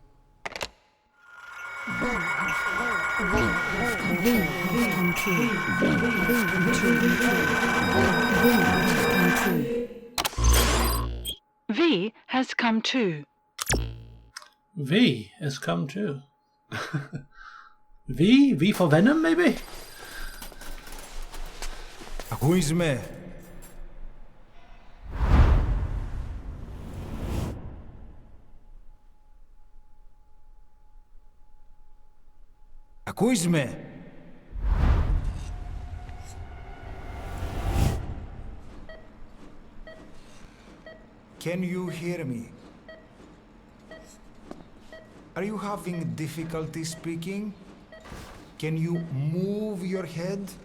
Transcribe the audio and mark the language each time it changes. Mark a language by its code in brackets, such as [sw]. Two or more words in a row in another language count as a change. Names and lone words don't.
[en] V has come too. V has come too. V? V for Venom, maybe? [el] Ακούεις με? Ακούεις με? [en] Can you hear me? Are you having difficulty speaking? Can you move your head?